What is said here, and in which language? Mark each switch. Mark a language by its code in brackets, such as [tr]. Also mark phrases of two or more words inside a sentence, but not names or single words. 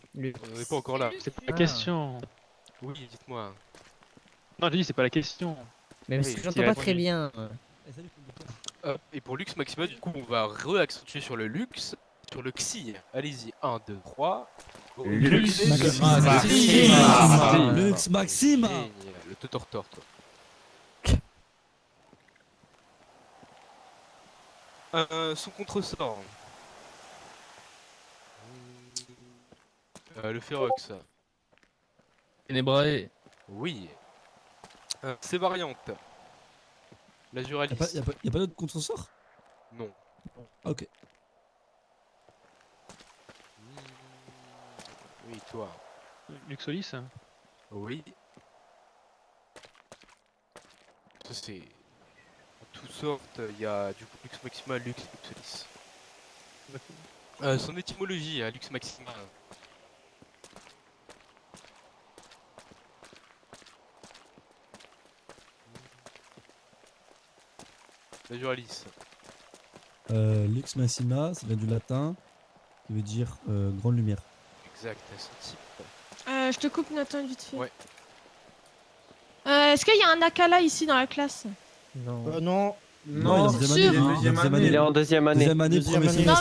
[fr] Le... On n'est pas encore là. C'est pas la question. Oui, dites-moi. Non, j'ai dit, c'est pas la question. Mais parce Oui, que c'est j'entends la pas très première. bien. Et pour Lux Maxima, du coup, on va re-accentuer sur le Lux, sur le Xi. Allez-y, 1, 2, 3. Go. Lux Maxima. Maxima. Lux Maxima. Génial. Le Totortor, toi. Son contresort. Le Ferox. Ténébrae. Oui. Ses variantes. La Juralis. Y'a pas d'autre contre-sort? Non. Ah, ok. Oui, toi. Luxolis. Oui. Ça c'est... En toutes sortes, il y a du coup Lux Maxima, Lux, Luxolis. Son étymologie, Lux Maxima. La Juralis. Lux Maxima, ça vient du latin, qui veut dire grande lumière. Exact, son type. Je te coupe Nathan vite fait. Ouais. Est-ce qu'il y a un Akala ici dans la classe? Non. Non. Non, il est en sûr. deuxième année. Il est en deuxième année. Deuxième année, Deuxième premier année. Non